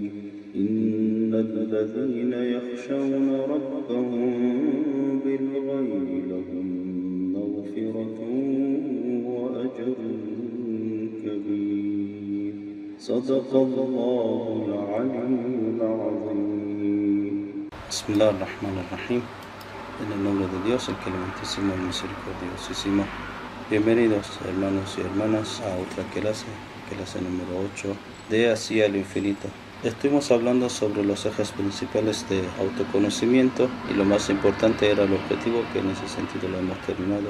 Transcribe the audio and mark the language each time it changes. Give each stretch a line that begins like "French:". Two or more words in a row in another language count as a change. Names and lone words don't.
Arabic: إن الذين يخشون ربهم بالغيب لهم مغفرة وأجر كبير. صدق الله العلي العظيم. بسم الله الرحمن الرحيم.
Spanish: En el nombre de Dios, el clementísimo y misericordiosísimo. Bienvenidos, hermanos y hermanas, a otra clase número 8 de Hacia el Infinito. Estuvimos hablando sobre los ejes principales de autoconocimiento y lo más importante era el objetivo, que en ese sentido lo hemos terminado.